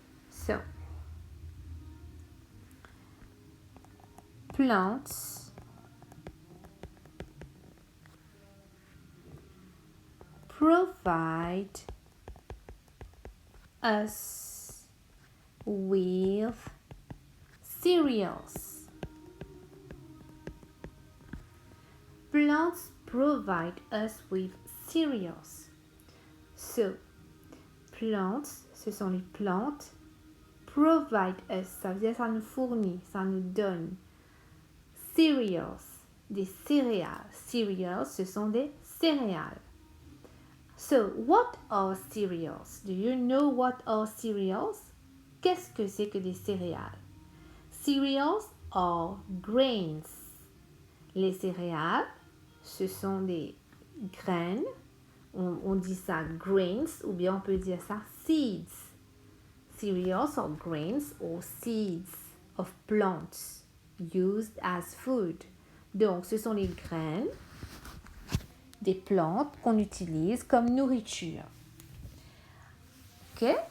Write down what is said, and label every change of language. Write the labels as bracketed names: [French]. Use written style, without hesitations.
[English] So, plants provide us with cereals. Plants provide us with cereals. So, plants, [French] ce sont les plantes. [English] Provide us, [French] ça veut dire ça nous fournit, ça nous donne. Cereals, des céréales. Cereals, ce sont des céréales. [English] So, what are cereals? Do you know what are cereals? [French] Qu'est-ce que c'est que des céréales? [English] Cereals are grains. [French] Les céréales, ce sont des graines. On dit ça grains ou bien on peut dire ça seeds. [English] Cereals are grains or seeds of plants used as food. [French] Donc, ce sont les graines des plantes qu'on utilise comme nourriture. Ok?